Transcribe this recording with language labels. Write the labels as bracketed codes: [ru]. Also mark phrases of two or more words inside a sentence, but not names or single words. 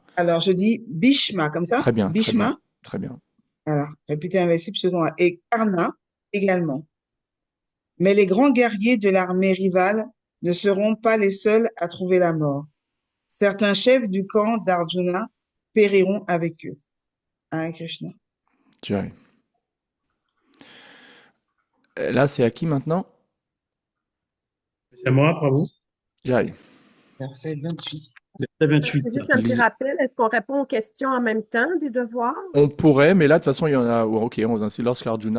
[fr] alors je dis Bhishma, comme ça, Très bien, très bien, Bhishma, très bien. voilà, réputé invincible, succombera. Et Karna également. Mais les grands guerriers de l'armée rivale ne seront pas les seuls à trouver la mort. Certains chefs du camp d'Arjuna périront avec eux. Hare Krishna. Jai. Là, c'est à qui maintenant? C'est à moi, bravo. Jai. Verset 28. Verset 28. Juste un petit rappel, est-ce qu'on répond aux questions en même temps des devoirs? On pourrait, mais là, de toute façon, il y en a. Ouais, ok, lorsqu'Arjuna.